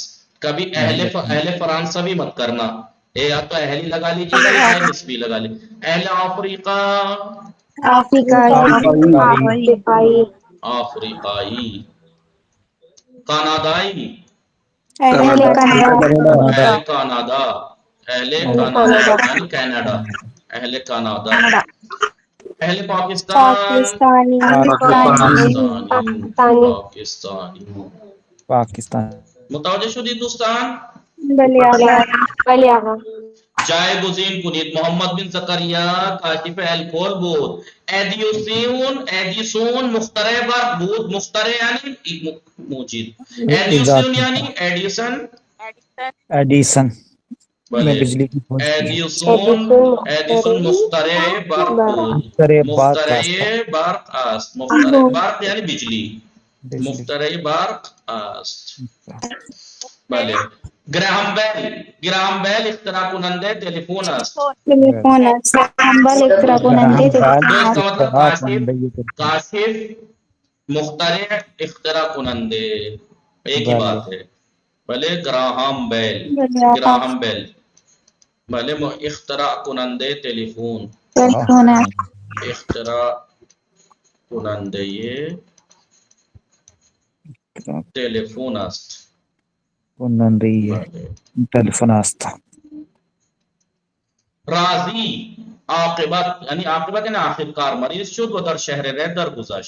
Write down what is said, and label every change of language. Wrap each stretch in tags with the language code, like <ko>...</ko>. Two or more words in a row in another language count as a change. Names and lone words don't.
<ur>کبھی</ur> <fa>اہل فرانسوی</fa> <ur>مت کرنا، یا تو اہلی لگا لیجیے گا یا اہل نسبی لگا لیجیے.</ur> <fa>اہل افریقہ، افریقائی. کانادائی، اہل کانادا، اہل کانادا یعنی کینیڈا، اہل کانادا. اہل پاکستان، پاکستانی. پاکستان. متوجہ شدید دوستان؟ بلے آغا. جائے کنید محمد بن زکریا کاشف الکول بود. ایڈیسون مخترع برق بود.</fa> <ur>مخترع یعنی موجد. ایڈیسون یعنانی ایڈیسن. ایڈیسن میں بلے بجلی کی کھوج کی ہے.</ur> <fa>ایڈیسون مخترع برق بود. مخترع برق است. مخترع برق</fa> <ur>یعنی بجلی.</ur> <fa>مخترع برق است. بله. گراہم بیل اختراع کننده تلفن است.</fa> <ur>تو اس کا مطلب کاشف،</ur> <fa>مخترع، اختراع کننده</fa> <ur>ایک ہی بات ہے.</ur> <fa>بھلے گراہم بیل، بھلے اختراع کننده تلفن، اختراع کننده تلفن است. ٹیلیفون است. راضی عاقبت یعنی عاقبت یعنی آخر کار مریض شد و در شهر ره درگذشت.</fa>